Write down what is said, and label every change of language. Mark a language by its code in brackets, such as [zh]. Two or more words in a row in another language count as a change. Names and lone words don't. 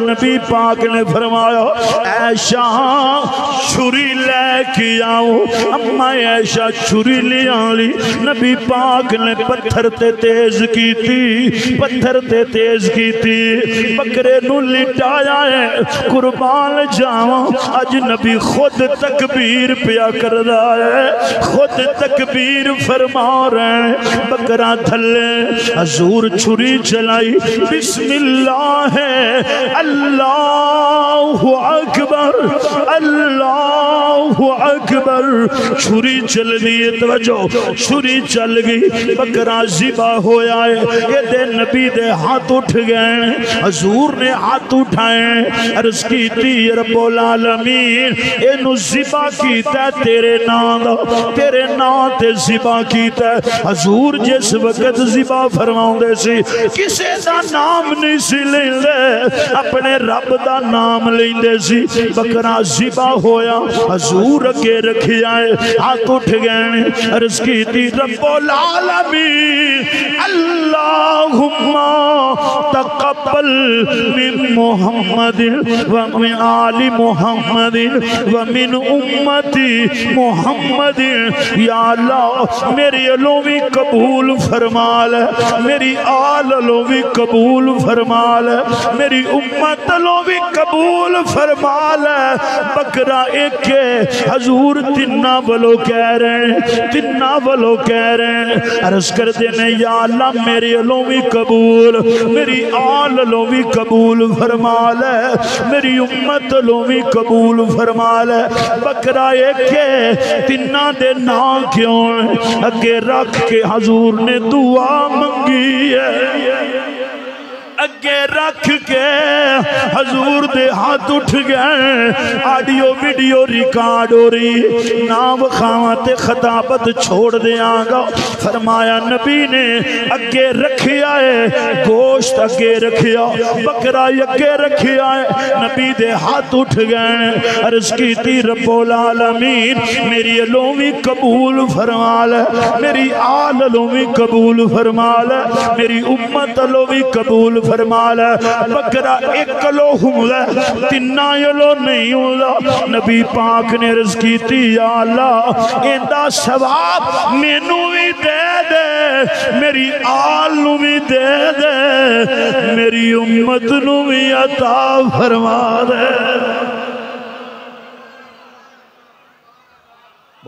[pa] نبی پاک نے فرمایا عائشہ چھری لیکے آؤ. اماں عائشہ چھری لے آئی. نبی پاک نے پتھر تے تیز کیتی، پتھر تے تیز کیتی، بکرے نوں لٹایا ہے قربان جاؤ. اج نبی خود تکبیر پیا کر رہا ہے، خود تکبیر فرما رہے ہیں. بکرا تھلے حضور چھری چلائی، بسم اللہ ہے [ar] اللهُ أكبر، اللهُ أكبر. [pa] چھری چل دی، توجہ، چھری چل گئی، بکرا ذبح ہویا ہے. یہ دے نبی دے ہتھ اٹھ گئے، حضور نے ہتھ اٹھائے، عرض کیتی [ar] رب العالمين [pa] اینوں ذبح کیتا تیرے نام دا، تیرے نام تے ذبح کیتا. حضور جس وقت ذبح فرماؤندے سی کسے دا نام نہیں سی لیندے، اپنے رب دا نام لیندے سی. بکرا ذبح ہویا، حضور اگے رکھیا ہے، ہتھ اٹھ گئے، عرض کیتی [ar] رب العالمين اللهم تقبل من محمدٍ و من آل محمدٍ و من أمة محمدٍ. يا الله [pa] میری ولوں بھی قبول فرما لے، میری آل ولوں بھی قبول فرما لے، میری امت ولوں بھی قبول فرما لے. بکرا اک حضور تناں ولوں کہہ رہے ہیں، تناں ولوں کہہ رہے ہیں، عرض کر دینے [ar] يا الله [pa] میرے ولوں بھی قبول، میری آل ولوں بھی قبول فرما لے، میری امت ولوں بھی قبول فرما لے. بکرا اک تناں دے نا کیوں اگے رکھ کے حضور نے دعا منگی ہے، اگے رکھ کے حضور دے ہتھ اٹھ گئے. [en] audio video record [pa] ہو رہی، نا وکھاوا تے خطابت چھوڑ دیاں گا. فرمایا نبی نے اگے رکھیا ہے، گوشت اگے رکھیا، بکرا اگے رکھیا ہے. نبی دے ہتھ اٹھ گئے، عرض کیتی [ar] رب العالمين [pa] میری ولوں بھی قبول فرما لے، میری آل ولوں بھی قبول فرما لے، میری امت ولوں بھی قبول فرما لے. بکرا اک لو ہندا، تناں لو نہیں ہندا. نبی پاک نے عرض کیتی [ar] يا الله [pa] ایندا ثواب مینوں بھی دے دے، میری آل نوں بھی دے دے، میری امت نوں بھی عطا فرما دے.